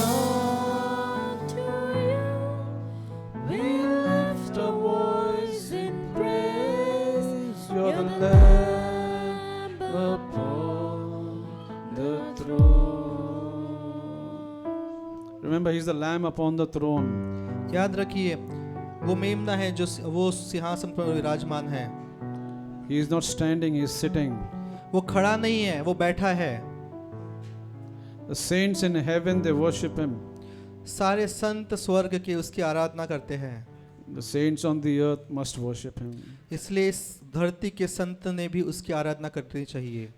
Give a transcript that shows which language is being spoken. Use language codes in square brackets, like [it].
[en] Unto you we lift our voice in praise. you're the Lamb upon the throne. Remember, he's the Lamb upon the throne. [hi] याद रखिए, वो मेमना है जो वो सिंहासन पर विराजमान है. [en] He is not standing, he is sitting. [hi] वो खड़ा नहीं है, वो बैठा है. [en] The saints in heaven, they worship him. [hi] सारे संत स्वर्ग के उसकी आराधना करते हैं. [en] The saints on the earth must worship him. [hi] इसलिए इस धरती के संत ने भी उसकी आराधना करनी चाहिए.